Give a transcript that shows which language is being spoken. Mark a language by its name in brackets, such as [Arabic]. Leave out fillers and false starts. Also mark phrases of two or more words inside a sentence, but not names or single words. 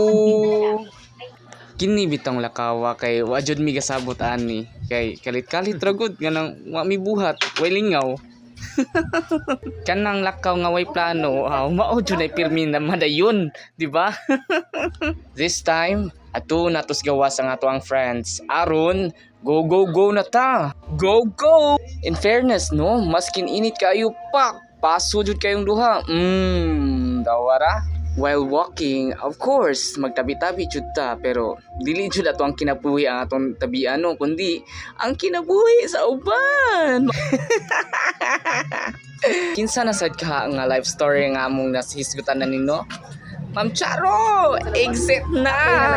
[Cebuano] Kini bitong lakawa kay wa jud mi gasabot ani. Kay kalit-kalit ra gud nganang wa mi buhat, way lingaw. Kanang lakaw nga way plano, mao jud ay pirmi na madayon, di ba? [English] This time, [Cebuano] ato natos gawas ang ato ang friends. Aron, [English] go go go [Cebuano] na ta. [English] Go go. In fairness [Cebuano] no, maskin init kayo paso jud kayong duha. Dawara. [English] While walking, of course, [Cebuano] magtabi-tabi jud ta pero dili jud ato ang kinabuhi ang atong tabian no, kundi ang kinabuhi sa uban. Kinsa na sad ka nga [English] life story [Cebuano] nga among nasisgutan na nino? Ma'am Charo, exit na.